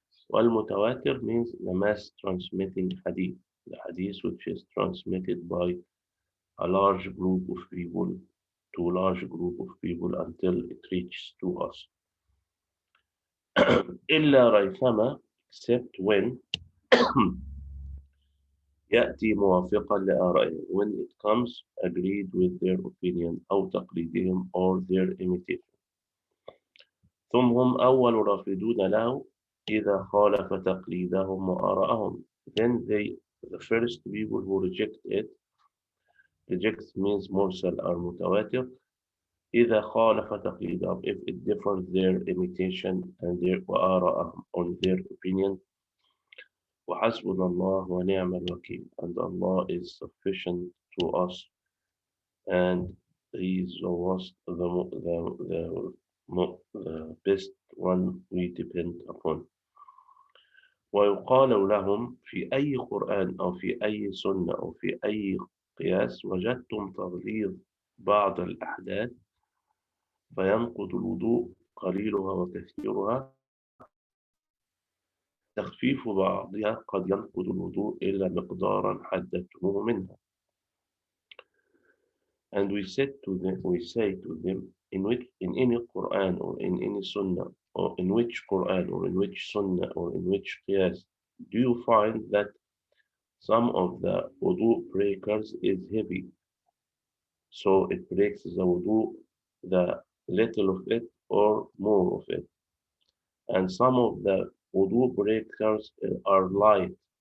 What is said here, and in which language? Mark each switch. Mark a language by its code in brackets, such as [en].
[en] Wal-mutawatir means the mass transmitting hadith, the hadith which is transmitted by a large group of people to a large group of people until it reaches to us. [ar] إلا ريثما, [en] except when [ar] يأتي موافقا لآرائهم, [en] when it comes agreed with their opinion [ar] أو تقليدهم [en] or their imitation. [ar] ثم هم أول رافضون له إذا خالف تقليدهم وآرائهم. [en] Then they, the first people who reject it, reject means mursal or mutawatir, [ar] إذا خالف تقليدهم, [en] if it differs their imitation and their [ar] وآرائهم [en] on their opinion. [ar] وحسبنا الله ونعم الوكيل, [en] and Allah is sufficient to us, and He is the best one we depend upon. [ar] ويقال لهم في أي قرآن أو في أي سنة أو في أي قياس وجدتم تغليظ بعض الأحداث فينقض الوضوء قليلها وكثيرها, تخفيف بعضها قد ينقض الوضوء إلا مقدارا حددتموه منها. [en] And we say to them, in any Quran or in any Sunnah, or in which Quran or in which Sunnah or in which Qiyas do you find that some of the wudu breakers is heavy, so it breaks the wudu, the little of it or more of it, and some of the wudu breakers are light.